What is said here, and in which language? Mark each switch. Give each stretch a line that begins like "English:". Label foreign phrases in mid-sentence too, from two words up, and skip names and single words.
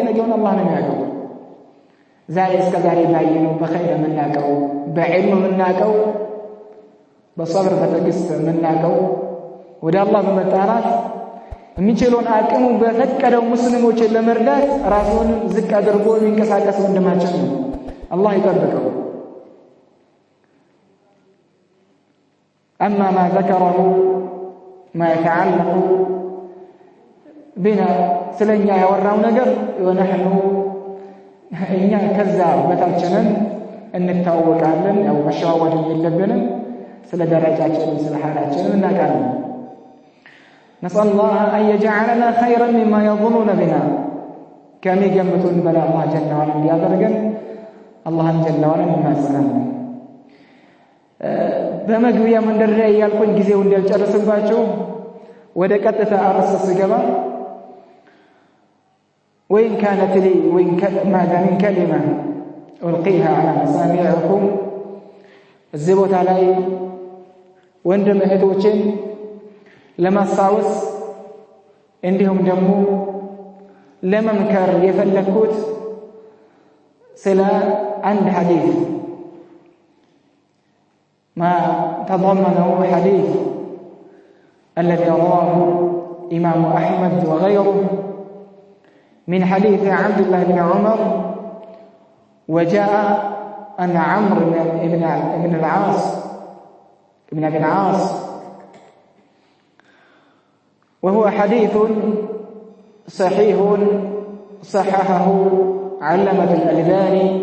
Amharic: ነገውን አላህ ነው የሚያውቀው። ዛሬ እስከ ዛሬ ባየነው በኸይር የምናውቀው በዒልም የምናውቀው በሰብር በትዕግስት የምናውቀው ወደ አላህ በመጣራት የሚችለውን አቅሙ በፈቀደው ሙስሊሞችን ለመርዳት ራሱን ዝቅ አድርጎ የሚንቀሳቀስ ወንድማችን ነው። አላህ ይጠብቀው።
Arabic: أما ما ذكره ما يتعلق
Amharic: بنا ስለኛ ያወራው ነገር ونحن እኛ ከዛ በታችንን እንታወቃለን። ያው መሸዋወድ የለብንም። ስለ ደረጃችን ስለ ሐላችን እናውቃለን።
Arabic: نسأل الله أن يجعلنا خيرا مما يظنون بنا كما يجمتون بلا الله جل وعلا
Amharic: እንዲያደርገን አላህን ጀለ ወዐላ እንማጸናለን። በመግቢያ መንደርያ ያልኩኝ ጊዜው እንዳልጨርስባችሁ ወደ ቀጥታ አርዕስት ስገባ
Arabic: وإن كانت لي ماذا من كلمة ألقيها على مسامعكم الزبوت علي وندم
Amharic: እህቶችን ለማስታወስ እንዲሁም ደግሞ ለመምከር የፈለኩት ስለ አንድ ሐዲስ
Arabic: ما تضمنه حديث الذي رواه إمام أحمد وغيره من حديث عبد الله بن عمر وجاء أن عمرو بن العاص ابن أبي العاص وهو حديث صحيح صححه علامة الألباني